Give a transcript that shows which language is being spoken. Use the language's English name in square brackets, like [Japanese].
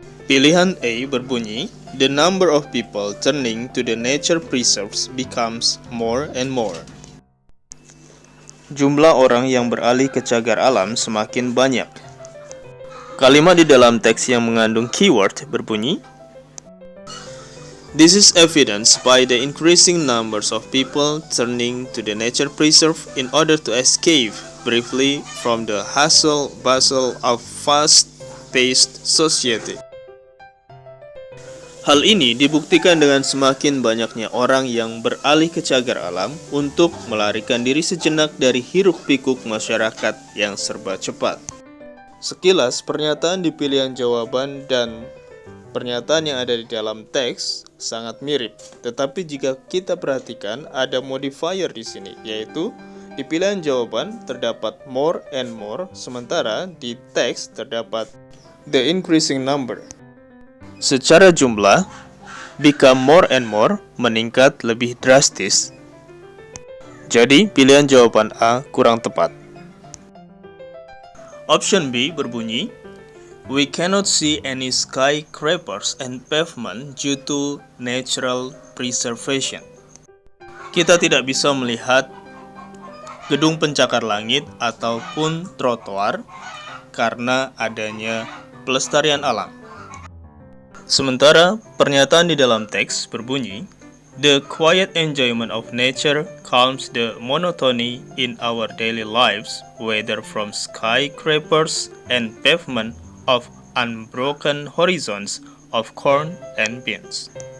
[Indonesian] Pilihan A berbunyi, [English] the number of people turning to the nature preserves becomes more and more. [Indonesian] Jumlah orang yang beralih ke cagar alam semakin banyak. Kalimat di dalam teks yang mengandung keyword berbunyi, [English] This is evidenced by the increasing numbers of people turning to the nature preserve in order to escape briefly from the hustle-bustle of fast-paced society. [Indonesian] Hal ini dibuktikan dengan semakin banyaknya orang yang beralih ke cagar alam untuk melarikan diri sejenak dari hiruk-pikuk masyarakat yang serba cepat. Sekilas, pernyataan di pilihan jawaban dan pernyataan yang ada di dalam teks sangat mirip. Tetapi jika kita perhatikan, ada modifier di sini, yaitu di pilihan jawaban terdapat [English] more and more, [Indonesian] sementara di teks terdapat [English] the increasing number. [Indonesian] Secara jumlah, [English] become more and more [Indonesian] meningkat lebih drastis. Jadi, pilihan jawaban A kurang tepat. [English] Option B berbunyi, we cannot see any skyscrapers and pavement due to natural preservation. [Indonesian] Kita tidak bisa melihat gedung pencakar langit ataupun trotoar karena adanya pelestarian alam. Sementara pernyataan di dalam teks berbunyi, [English] the quiet enjoyment of nature calms the monotony in our daily lives, whether from skyscrapers and pavement of unbroken horizons of corn and beans.